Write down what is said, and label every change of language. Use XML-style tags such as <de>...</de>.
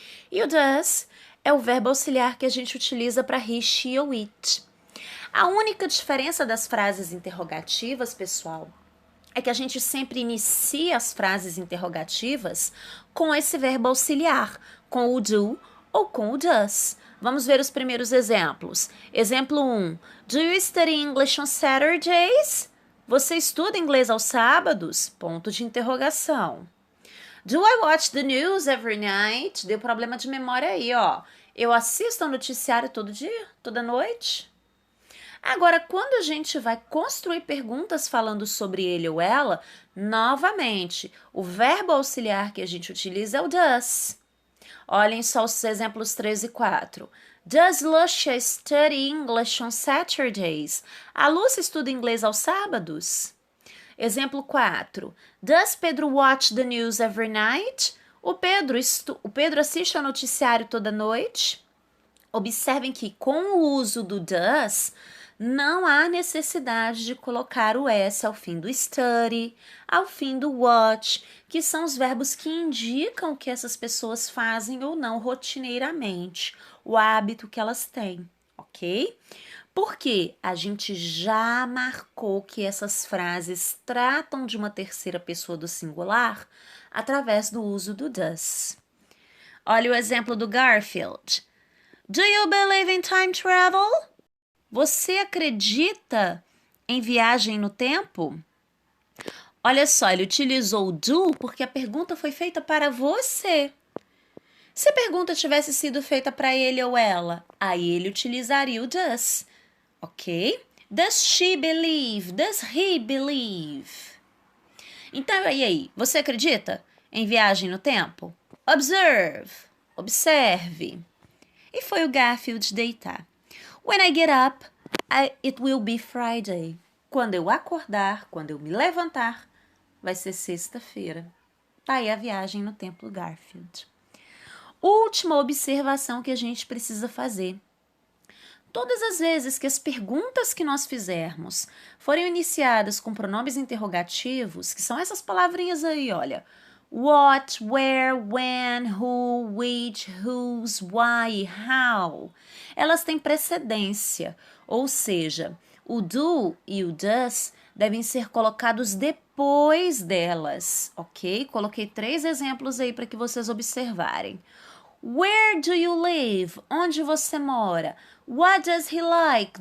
<pt>E o does é o verbo auxiliar que a gente utiliza para he, she ou it. A única diferença das frases interrogativas, pessoal, é que a gente sempre inicia as frases interrogativas com esse verbo auxiliar, com o do ou com o does. Vamos ver os primeiros exemplos. Exemplo 1.</pt> <en>Do you study English on Saturdays?</en> <pt>Você estuda inglês aos sábados? Ponto de interrogação.</pt> <en>Do I watch the news every night?</en> <pt>Deu problema de memória aí, ó. Eu assisto ao noticiário todo dia? Toda noite? Agora, quando a gente vai construir perguntas falando sobre ele ou ela, novamente, o verbo auxiliar que a gente utiliza é o does. Olhem só os exemplos 3 e 4.</pt> <en>Does Lucia study English on Saturdays?</en> <pt>A Lúcia estuda inglês aos sábados? Exemplo 4.</pt> <en>Does Pedro watch the news every night?</en> <pt>O Pedro assiste ao noticiário toda noite? Observem que com o uso do does, Não há necessidade de colocar o S ao fim do study, ao fim do watch, que são os verbos que indicam o que essas pessoas fazem ou não rotineiramente, o hábito que elas têm, ok? Porque a gente já marcou que essas frases tratam de uma terceira pessoa do singular através do uso do does. Olha o exemplo do Garfield.</pt> <en>Do you believe in time travel?</en> <pt>Você acredita em viagem no tempo? Olha só, ele utilizou o do porque a pergunta foi feita para você. Se a pergunta tivesse sido feita para ele ou ela, aí ele utilizaria o does, ok?</pt> <en>Does she believe? Does he believe?</en> <pt>Então, e aí? Você acredita em viagem no tempo? Observe. Observe. E foi o Garfield deitar.</pt> <en>When I get up, it will be Friday.</en> <pt>Quando eu acordar, quando eu me levantar, vai ser sexta-feira. Tá aí a viagem no tempo do Garfield. Última observação que a gente precisa fazer. Todas as vezes que as perguntas que nós fizermos forem iniciadas com pronomes interrogativos, que são essas palavrinhas aí, olha.</pt> <en>What, where, when, who, which, whose, why, how.</en> <pt>Elas têm precedência, ou seja, o do e o does devem ser colocados depois delas, ok? Coloquei 3 exemplos aí para que vocês observarem.</pt> <en>Where do you live?</en> <pt>Onde você mora?</pt> <en>What does he like?</en>